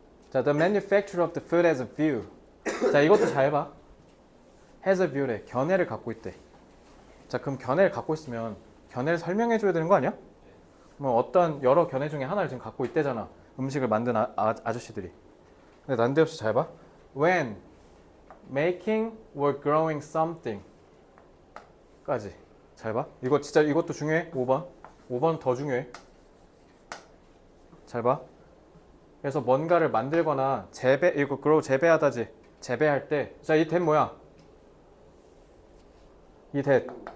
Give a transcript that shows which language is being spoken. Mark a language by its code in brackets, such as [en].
[en] 자, the manufacturer of the food has a view. [ko] 자, 이것도 잘 봐. [en] has a view [ko] 래. 견해를 갖고 있대. 자, 그럼 견해를 갖고 있으면 견해를 설명해 줘야 되는 거 아니야? 뭐 어떤 여러 견해 중에 하나를 지금 갖고 있대잖아. 음식을 만든 아저씨들이. 근데 난데없이 잘 봐. [en] When making or growing something [ko] 까지. 잘 봐. 이거 진짜 이것도 중요해. 5번. 5번 더 중요해. 잘 봐. 그래서 뭔가를 만들거나 재배, 이거 grow 재배하다지. 재배할 때. 자, 이 that 뭐야? 이 that.